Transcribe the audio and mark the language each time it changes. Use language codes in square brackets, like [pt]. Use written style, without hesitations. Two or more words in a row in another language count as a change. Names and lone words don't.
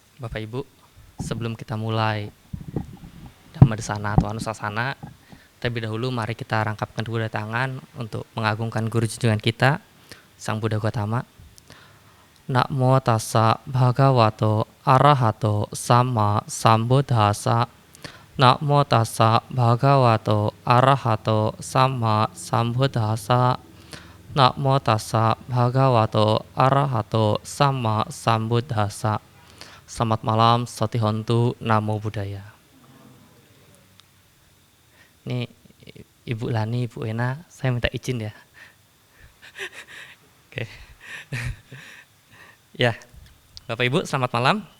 [id] Bapak Ibu, sebelum kita mulai Dhammadesana atau Anusasana, terlebih dahulu mari kita rangkapkan kedua tangan untuk mengagungkan guru junjungan kita, Sang Buddha Gautama. [pi] Namo tassa bhagavato arahato sama sambuddhassa. Namo tassa bhagavato arahato sama sambuddhassa. Namo tassa bhagavato arahato sama sambuddhassa. [id] Selamat malam, [pi] Satihontu, Namo Buddhaya. [id] Ini Ibu Lani, Ibu Ena, saya minta izin ya. Oke. Ya, Bapak Ibu, selamat malam.